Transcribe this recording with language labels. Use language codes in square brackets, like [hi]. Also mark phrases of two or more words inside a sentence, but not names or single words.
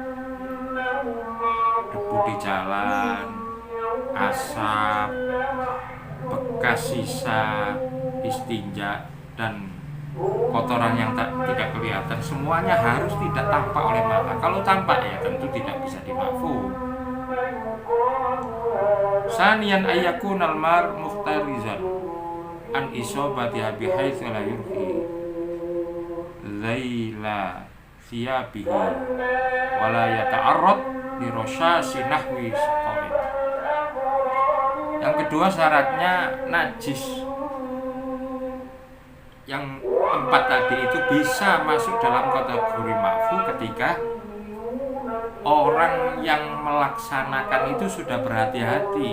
[id] Debu di jalan, asap, bekas sisa istinja dan kotoran yang tidak kelihatan, semuanya harus tidak tampak oleh mata. Kalau tampak ya tentu tidak bisa dimakfu. [ar] ثانيا أن يكون المرء محترزا عن إصابتها بحيث لا يرى على ثيابه ولا يتعرض لرشاش نحو ساقين. [id] Yang kedua syaratnya najis yang 4 tadi itu bisa masuk dalam kategori makfu ketika orang yang melaksanakan itu sudah berhati-hati.